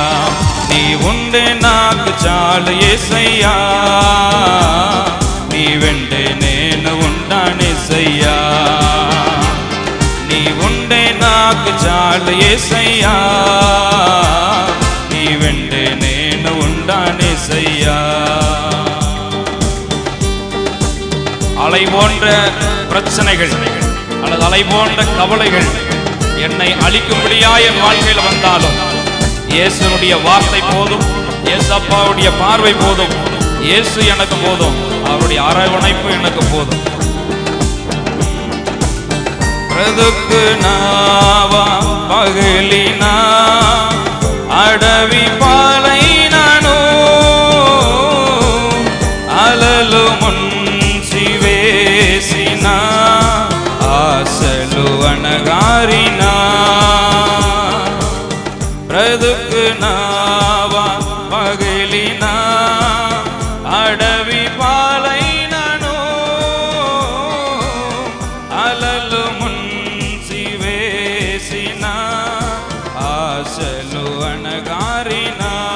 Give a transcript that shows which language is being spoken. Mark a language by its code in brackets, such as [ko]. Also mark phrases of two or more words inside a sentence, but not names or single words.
[te] నీ ఉండే నాకు చాలు యేసయ్యా, నీ వెంటే నేను ఉంటానేసయ్యా. నీ ఉండే నాకు చాలు యేసయ్యా, నీ వెంటే నేను ఉంటానేసయ్యా. [ta] அலை போன்ற பிரச்சனைகள் அல்லது அலை போன்ற கவலைகள் என்னை அழிக்கும்படியா என் வாழ்க்கையில் வந்தாலும் இயேசுனுடைய வார்த்தை போதும், இயேசப்பாவுடைய பார்வை போதும், இயேசு எனக்கு போதும், அவருடைய அரவணைப்பு எனக்கு போதும். [te] బ్రతుకు నావా పగిలినా అడవి పాలైనను, అలలు ముంచి వేసిన ఆశలు అణగారినా, బ్రతుకు నావా పగిలినా అడవి పాలైనను, అలలు ముంచి వేసిన ఆశలు అణగారినా,